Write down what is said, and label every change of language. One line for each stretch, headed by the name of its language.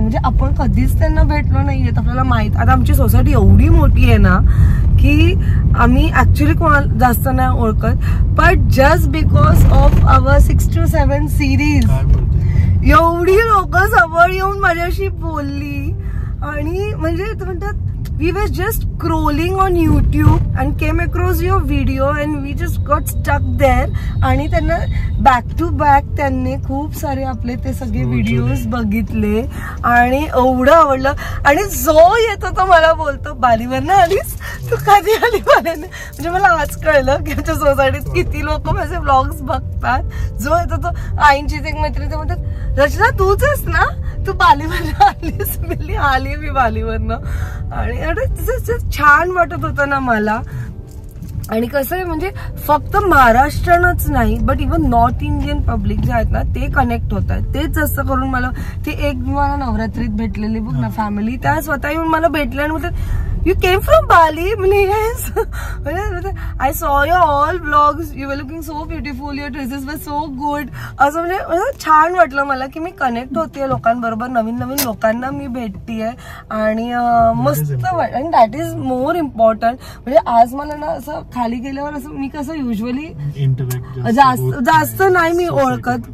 Marathi: म्हणजे आपण कधीच त्यांना भेटलो नाहीये. आपल्याला माहित आता आमची सोसायटी एवढी मोठी आहे ना की आम्ही ऍक्च्युली कोणाला जास्त नाही ओळखत.
English: but just because of our 6 to 7 series
Marathi: एवढी लोक जवळ येऊन माझ्याशी बोलली. आणि म्हणजे म्हणतात
English: we were just scrolling on YouTube and came across your video and we just got stuck there.
Marathi: आणि त्यांना बॅक टू बॅक त्यांनी खूप सारे आपले ते सगळे व्हिडिओज बघितले आणि एवढं आवडलं. आणि जो येतो तो मला बोलतो बालीवरनं आलीस तू कधी आली बालीवरनं. म्हणजे मला आज कळलं की आमच्या सोसायटीत किती लोक माझे व्लॉग्स बघतात. जो येतो तो आईंची एक मैत्रीण ते म्हणतात रचना तूच आहेस ना तू बालीवरनं आलीस. मी आली मी बालीवरनं. आणि छान वाटत होतं ना मला. आणि कसं आहे म्हणजे फक्त महाराष्ट्रानच नाही
English: but even north Indian public
Marathi: जे आहेत ना ते कनेक्ट होत आहेत. तेच जास्त करून मला ते एक मला नवरात्रीत भेटलेली बघ ना फॅमिली त्या स्वतः येऊन मला भेटल्या आणि बोलतात
English: you came from Bali? Yes. I saw your all vlogs. You were looking so beautiful. Your dresses were so good.
Marathi: असं म्हणजे छान वाटलं मला की मी कनेक्ट होतेय लोकांबरोबर. नवीन नवीन लोकांना मी भेटतेय आणि मस्त वाटत. आणि
English: That is more important.
Marathi: म्हणजे आज मला ना असं खाली गेल्यावर असं मी कसं युजली जास्त नाही मी ओळखत.